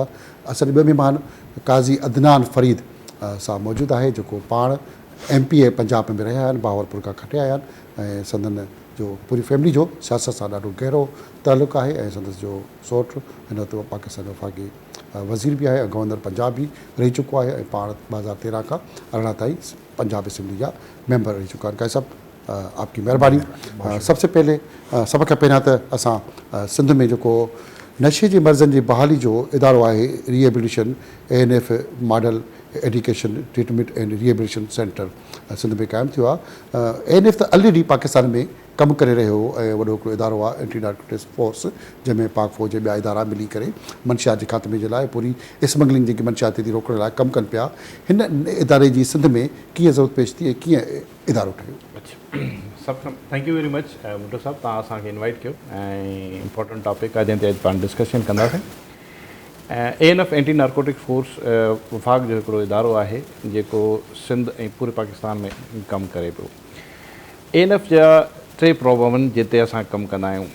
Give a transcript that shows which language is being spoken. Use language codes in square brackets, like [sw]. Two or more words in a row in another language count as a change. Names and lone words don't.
[sd] असांजा ॿ महिमान काज़ी अदनान फरीद साहब मौजूदु आहे, जेको पाण MPA पंजाब में रहिया आहिनि, बहावलपुर खां खटिया आया आहिनि ऐं संदन जो पूरी फैमिली जो सियासत सां ॾाढो गहरो तालुक़ु आहे ऐं संदसि जो सौटु हिन वक़्तु पाकिस्तान जो वफ़ाक़ी वज़ीर बि आहे, गवर्नर पंजाब बि रही चुको आहे ऐं पाण 2013 खां 18 ताईं पंजाब असेंबली जा मेंबर रही चुका आहिनि। [ur] کائی صاحب، آپ کی مہربانی۔ سب سے پہلے [sd] सभ खां पहिरियां त असां सिंध में जेको नशे जे मर्ज़नि जी बहाली जो इदारो आहे रिहेबिलिटेशन [en] ANF model education treatment and rehabilitation centre [sd] सिंध में क़ाइमु थियो आहे। ANF त ऑलरेडी पाकिस्तान में कमु करे रहियो हो ऐं वॾो हिकिड़ो इदारो आहे एंटी नार्कोटिक्स फोर्स, जंहिंमें पाक फौज जे ॿिया इदारा मिली करे मंशियात जे ख़ात्मे जे लाइ पूरी स्मगलिंग जेकी मंशियाती थी रोकण लाइ कमु कनि पिया। हिन इदारे जी सिंध में कीअं ज़रूरत पेश थी ऐं कीअं इदारो ठहियो? सभु खां [en] thank you very much [sd] भुट्टो साहब, तव्हां असांखे इनवाइट कयो ऐं [en] important topic [sd] आहे जंहिं ते अॼु पाण डिस्कशन कंदासीं। ANF एंटी नार्कोटिक्स फोर्स वफ़ाक़ जो हिकिड़ो इदारो आहे जेको सिंध ऐं पूरे पाकिस्तान में कमु करे पियो। ANF जा 3 प्रोग्रामनि जिते असां कमु कंदा आहियूं।